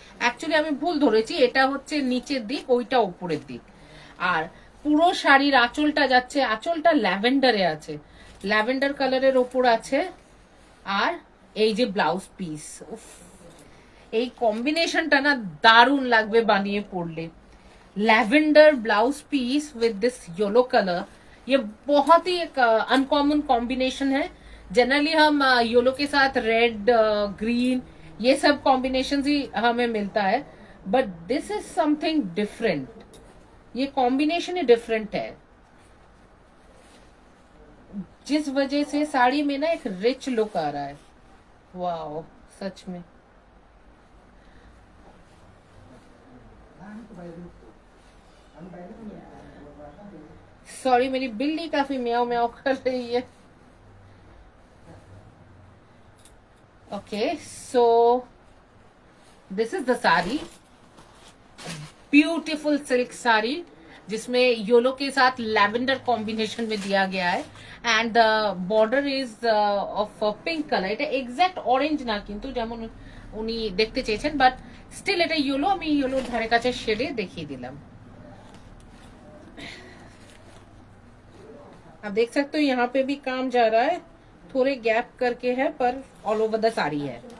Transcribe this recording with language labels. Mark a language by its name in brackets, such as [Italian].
[Bangla] Actually আমি ভুল ধরেছি, এটা হচ্ছে নিচের দিক, ওইটা ওপরের দিক। আর পুরো শাড়ির আঁচলটা যাচ্ছে, আঁচলটা ল্যাভেন্ডারে আছে, ল্যাভেন্ডার কালারের ওপর আছে। আর এই যে ব্লাউজ পিস, এই কম্বিনেশনটা না দারুণ লাগবে বানিয়ে পরলে। [English] Lavender blouse piece with this yellow colour. [Hindi] ये बहुत ही एक अनकॉमन कॉम्बिनेशन है। जनरली हम येलो के साथ रेड, ग्रीन, ये सब कॉम्बिनेशन ही हमें मिलता है, [English] But this is something different. [Hindi] ये कॉम्बिनेशन ही डिफरेंट है, जिस वजह से साड़ी में ना एक रिच लुक आ रहा है। वाओ, सच में। सॉरी, मेरी बिल्ली काफी म्याऊ म्याऊ कर रही है। [English] okay, so this is the sari, beautiful silk sari [Hindi] जिसमें येलो के साथ लैवेंडर कॉम्बिनेशन में दिया गया है, [English] And border is of pink colour. [Bangla] এটা এক্সাক্ট অরেঞ্জ না কিন্তু, যেমন উনি দেখতে চেয়েছেন, বাট স্টিল এটা येलो। আমি येलोর ধারে কাছে শেডে দেখিয়ে দিলাম। [Hindi] आप देख सकते हो यहाँ पे भी काम जा रहा है, थोड़े गैप करके है, पर ऑल ओवर द साड़ी है।